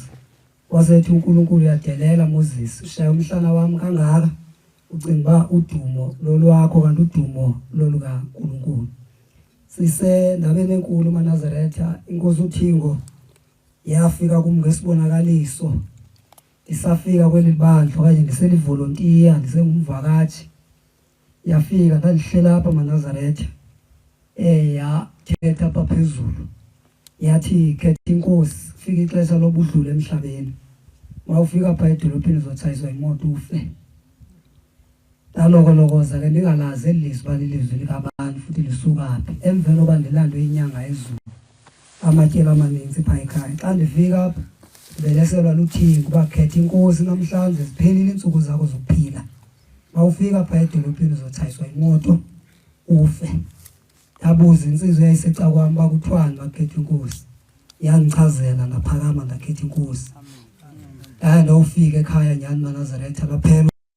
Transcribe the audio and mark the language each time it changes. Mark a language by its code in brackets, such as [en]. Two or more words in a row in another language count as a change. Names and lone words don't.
[xh] Wasethi uNkulunkulu yadelela Moses ushaya umhlana wami kangaka ucinga udumo lolwakho kanti udumo loluka uNkulunkulu. Sise ndabeni enkulu Nazaretha inkosi uThingo yafika kum ngesibonakaliso. Isafika kweli bandla okanye ndiselivolontiya ndisengumvakashi. Yafika ndalihlela apha Nazaretha. Yathetha apha phezulu. Yathi khetha inkosi fika ixesha lobudlule emhlabeni. Mawufika apha edolophini uzotshayiswa imoto ufe. Dalokolokoza ke ndingalazi elizwi balilizwi likabani futhi lisuka phi. Emveni oba ndilandwe inyanga ezulu amatyela amaninzi pha ekhaya. Xa ndifika apha beleselwa luThingo uba khetha inkosi namhlanje ziphelile iintsuku zakho zokuphila. Mawufika apha edolophini uzotshayiswa imoto ufe. Yabuza insizwe yayiseca kwami bakuthiwani bakhetha inkosi. Yangichazela ngaphakama ndakhetha inkosi. Ndawufika ekhaya nyani Nazaretha laphela